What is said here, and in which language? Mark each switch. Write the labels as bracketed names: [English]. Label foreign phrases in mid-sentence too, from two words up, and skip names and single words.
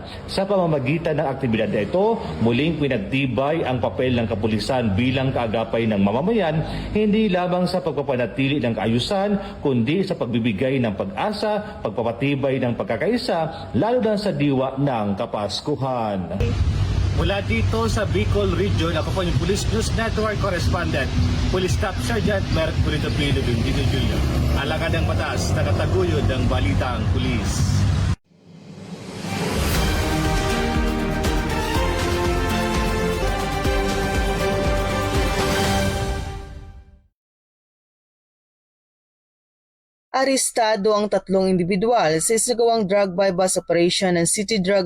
[Filipino] Sa pamamagitan ng aktibidad na ito, muling pinagtibay ang papel ng kapulisan bilang kaagapay ng mamamayan, hindi lamang sa pagpapanatili ng kaayusan, kundi sa pagbibigay ng pag-asa, pagpapatibay ng pagkakaisa, lalo na sa diwa ng Kapaskuhan. Mula dito sa Bicol Region, ako po yung Police News Network Correspondent, Police Staff Sergeant Mercury Topilo Dundino Jr. Alagad ng batas, tagataguyod ng Balitang Pulis. Arestado ang 3 individual sa isagawang [English] drug buy-bust operation [Filipino] ng City Drug